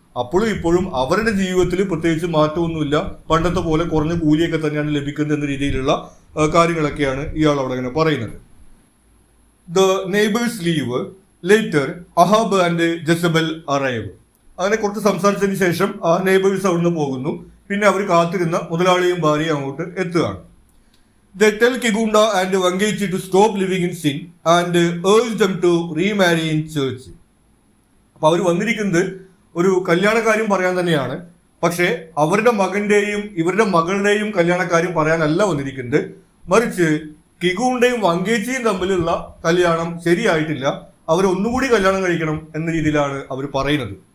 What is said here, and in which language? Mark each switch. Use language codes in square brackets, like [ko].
[ml] അപ്പോഴും ഇപ്പോഴും അവരുടെ ജീവിതത്തിൽ പ്രത്യേകിച്ച് മാറ്റമൊന്നുമില്ല, പണ്ടത്തെ പോലെ കുറഞ്ഞ കൂലിയൊക്കെ തന്നെയാണ് ലഭിക്കുന്നത് എന്ന രീതിയിലുള്ള കാര്യങ്ങളൊക്കെയാണ് ഇയാൾ അവിടെ ഇങ്ങനെ പറയുന്നത്. [en] The neighbours leave, later Ahab and Jezebel arrive. [ml] അങ്ങനെ കുറച്ച് സംസാരിച്ചതിന് ശേഷം ആ നെയ്ബേഴ്സ് അവിടുന്ന് പോകുന്നു. പിന്നെ അവർ കാത്തിരുന്ന മുതലാളിയും ഭാര്യയും അങ്ങോട്ട് എത്തുകയാണ്. [en] They tell Kigunda and Wangechi to stop living in sin and urge them to remarry in church. [ml] അപ്പോൾ അവർ വന്നിരിക്കുന്നത് ഒരു കല്യാണക്കാര്യം പറയാൻ തന്നെയാണ്. പക്ഷേ അവരുടെ മകന്റെയും ഇവരുടെ മകളുടെയും കല്യാണക്കാര്യം പറയാനല്ല വന്നിരിക്കുന്നത്, മറിച്ച് കിഗുണ്ടയും വങ്കേച്ചിയും തമ്മിലുള്ള കല്യാണം ശരിയായിട്ടില്ല, അവർ ഒന്നുകൂടി കല്യാണം കഴിക്കണം എന്ന രീതിയിലാണ് അവർ പറയുന്നത്.